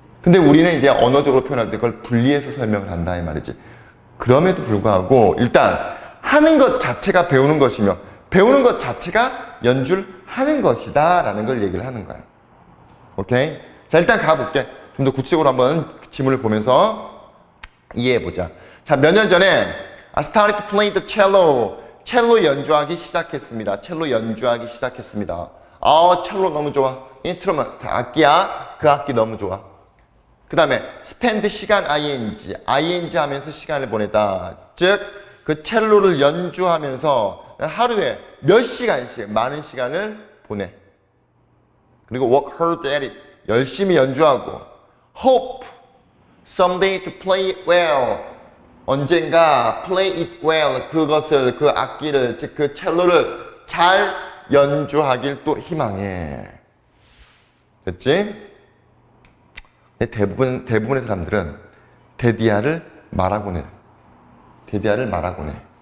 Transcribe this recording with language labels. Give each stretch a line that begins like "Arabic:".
Korean: 근데 우리는 이제 언어적으로 표현할 때 그걸 분리해서 설명을 한다 이 말이지. 그럼에도 불구하고 일단 하는 것 자체가 배우는 것이며 배우는 것 자체가 연주를 하는 것이다 라는 걸 얘기를 하는 거야. 오케이? 자, 일단 가볼게. 좀 더 구체적으로 한번 지문을 보면서 이해해보자. 자, 몇 년 전에
English: I started to play the cello.
Korean: 첼로 연주하기 시작했습니다. 첼로 연주하기 시작했습니다. 첼로 너무 좋아. 인스트루먼트, 악기야. 그 악기 너무 좋아. 그 다음에 spend 시간 ing 하면서 시간을 보내다. 즉, 그 첼로를 연주하면서 하루에 몇 시간씩 많은 시간을 보내.
English: 그리고 work hard at it.
Korean: 열심히 연주하고
English: hope someday to play it well. 언젠가 play it well.
Korean: 그것을 그 악기를 즉 그 첼로를 잘 연주하길 또 희망해. 됐지? 대부분의 사람들은 데디아를 말하곤 해. 데디아를 말하곤 해.